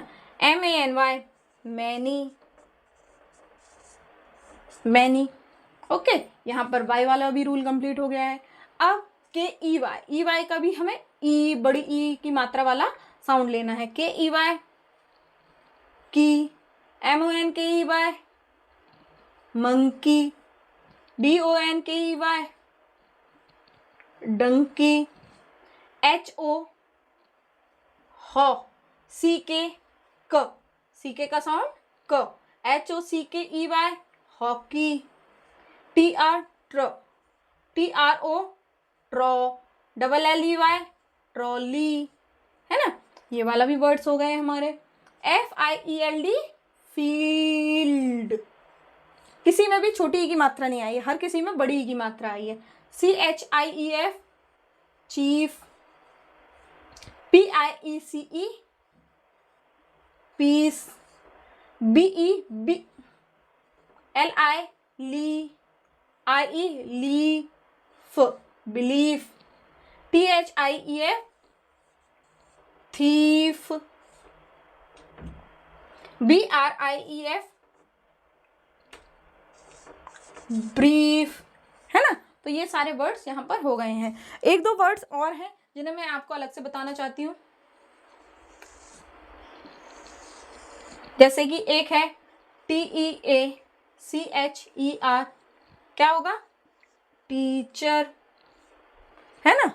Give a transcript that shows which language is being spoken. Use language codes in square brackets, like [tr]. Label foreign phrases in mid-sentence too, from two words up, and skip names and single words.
[en] MANY many. [hi] ओके, यहाँ पर Y वाला भी [en] rule complete [hi] हो गया है। अब KEY का भी हमें बड़ी ई की मात्रा वाला साउंड लेना है। [en] KEY key, MONKEY, monkey. DONKEY, donkey. HO, ho. [hi] CK, CK का साउंड क. [en] HOCKEY, hockey. TR, TRO, tro. LLEY, trolley, [hi] है ना. ये वाला भी वर्ड्स हो गए हमारे. [en] FIELD, field. [hi] किसी में भी छोटी ई की मात्रा नहीं आई है, हर किसी में बड़ी ई की मात्रा आई है. [en] CHIEF, chief. PIECE, piece. BE, LI, li. IE, leaf, belief. THIEF, thief. BRIEF, [hi] ब्रीफ, है ना. तो ये सारे वर्ड्स यहाँ पर हो गए हैं. एक दो वर्ड्स और हैं जिन्हें मैं आपको अलग से बताना चाहती हूँ. जैसे कि एक है TEACHER, क्या होगा, टीचर, है ना.